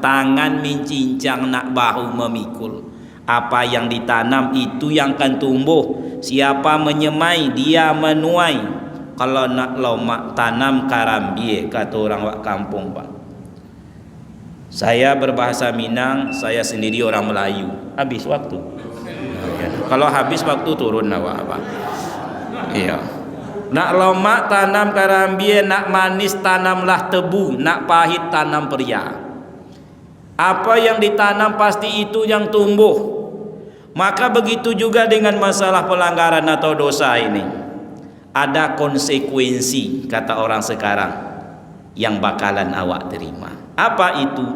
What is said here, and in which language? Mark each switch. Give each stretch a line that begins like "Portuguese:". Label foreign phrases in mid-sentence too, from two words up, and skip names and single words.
Indonesian: Tangan mencincang, nak bahu memikul. Apa yang ditanam itu yang akan tumbuh. Siapa menyemai, dia menuai.
Minangkabau: Kalau nak lomak tanam karambie,
Indonesian: kata orang wak kampung, Pak. Saya berbahasa Minang, saya sendiri orang Melayu. Habis waktu. Kalau habis waktu turun awak, Pak. Iya.
Minangkabau: Nak lomak tanam karambie, nak manis tanamlah tebu, nak pahit tanam peria.
Indonesian: Apa yang ditanam pasti itu yang tumbuh. Maka begitu juga dengan masalah pelanggaran atau dosa ini. Ada konsekuensi, kata orang sekarang, yang bakalan awak terima. Apa itu?